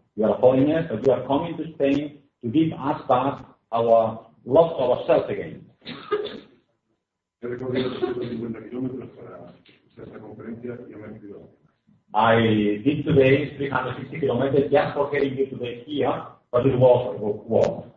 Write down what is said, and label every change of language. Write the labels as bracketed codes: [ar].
[en] You are a foreigner, but you are coming to Spain to give us back our love to ourselves again. [es] He recorrido 150 kilómetros para esta conferencia y me he ido. [en] I did today 360 kilometers just for getting you today here, but it was worth.